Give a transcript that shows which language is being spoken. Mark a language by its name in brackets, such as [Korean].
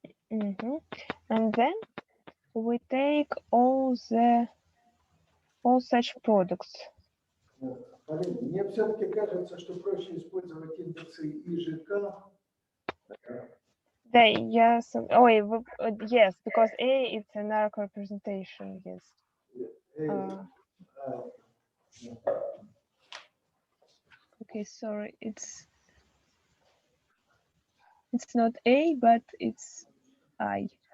[English] And then we take all such products. [Russian] Полина, мне все-таки кажется, что проще использовать индексы И, Ж, К. [English] Yes. Oh, yes, because A is an arc representation. Yes. Okay, sorry. It's not A, but it's I.